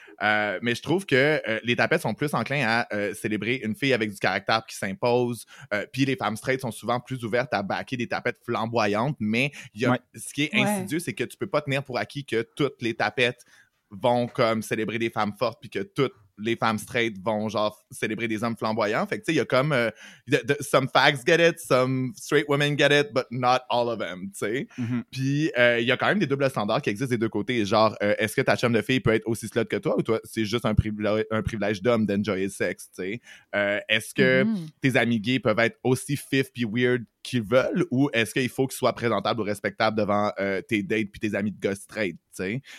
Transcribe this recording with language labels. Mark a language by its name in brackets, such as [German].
[French] Mais je trouve que les tapettes sont plus enclins à célébrer une fille avec du caractère qui s'impose, puis les femmes straight sont souvent plus ouvertes à backer des tapettes flamboyantes, mais y a, ouais, ce qui est insidieux, ouais, c'est que tu peux pas tenir pour acquis que toutes les tapettes vont comme célébrer des femmes fortes, puis que toutes les femmes straight vont, genre, célébrer des hommes flamboyants. Fait que, tu sais, il y a comme... [English] some fags get it, some straight women get it, but not all of them, [French] tu sais. Mm-hmm. Puis, il y a quand même des doubles standards qui existent des deux côtés. Genre, est-ce que ta chum de fille peut être aussi slut que toi, ou toi, c'est juste un privilège d'homme d'enjoyer le sexe, tu sais? Est-ce que, mm-hmm, tes amis gays peuvent être aussi fif pis weird qu'ils veulent, ou est-ce qu'il faut qu'ils soient présentables ou respectables devant tes dates pis tes amis de gars straight, tu sais?